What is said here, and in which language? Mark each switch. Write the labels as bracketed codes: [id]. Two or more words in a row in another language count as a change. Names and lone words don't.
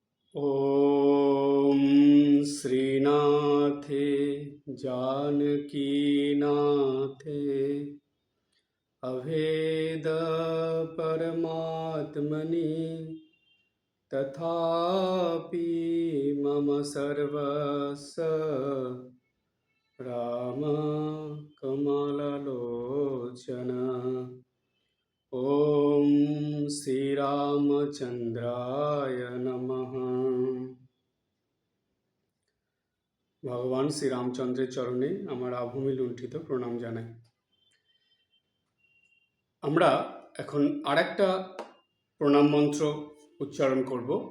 [sa] ॐ श्रीनाथे जानकीनाथे अभेदपरमात्मनि तथापि मम सर्वस्य रामकमललोचन। ॐ শ্রীরামচন্দ্রায় নমঃ। [bn] ভগবান শ্রীরামচন্দ্রের চরণে আমার আভূমি লুণ্ঠিত প্রণাম জানাই। আমরা এখন আরেকটা প্রণাম মন্ত্র উচ্চারণ করব।